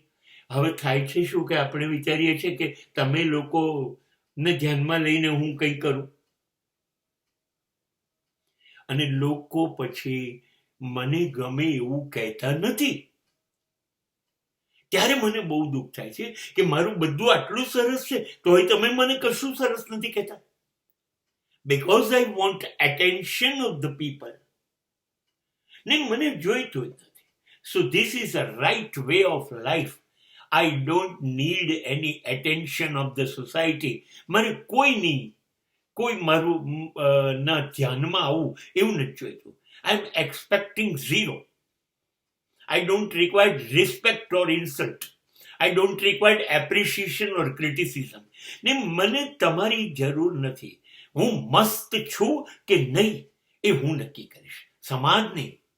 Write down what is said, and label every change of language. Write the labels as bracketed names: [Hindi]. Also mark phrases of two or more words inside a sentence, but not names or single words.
[Gujarati] હવે થાય છે શું કે આપણે વિચારીએ છીએ કે તમે લોકોને ધ્યાનમાં લઈને હું કંઈ કરું, અને લોકો પછી મને ગમે એવું કહેતા નથી. ત્યારે મને બહુ દુઃખ થાય છે કે મારું બધું આટલું સરસ છે તોય તમે મને કશું સરસ નથી કહેતા. [English] Because I want attention of the people. [Gujarati] નહીં, મને જોઈતું જ નથી. [English] So this is a right way of life. I don't need any attention of the society. [Gujarati] મારે કોઈ મારું ના ધ્યાનમાં આવું એવું નથી જોઈતું. [English] I am expecting zero. I don't require respect or insult. I don't require appreciation or criticism. [Gujarati] ને મને તમારી જરૂર નથી. હું મસ્ત છું કે નહીં એ હું નક્કી કરીશ, સમાજ નહીં.